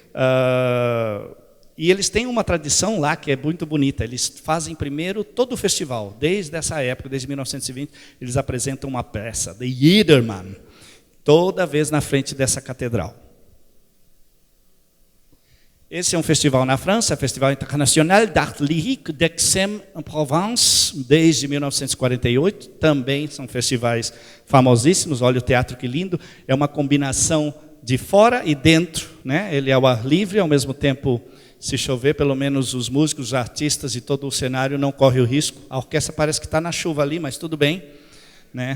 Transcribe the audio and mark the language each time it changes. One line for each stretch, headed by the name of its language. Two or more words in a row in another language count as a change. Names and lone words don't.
Portuguese: E eles têm uma tradição lá que é muito bonita. Eles fazem primeiro todo o festival. Desde essa época, desde 1920, eles apresentam uma peça, The Jedermann, toda vez na frente dessa catedral. Esse é um festival na França, Festival International d'Art Lyrique d'Aix-en-Provence, desde 1948. Também são festivais famosíssimos. Olha o teatro que lindo. É uma combinação de fora e dentro, né? Ele é ao ar livre, ao mesmo tempo... Se chover, pelo menos os músicos, os artistas e todo o cenário não corre o risco. A orquestra parece que está na chuva ali, mas tudo bem, né?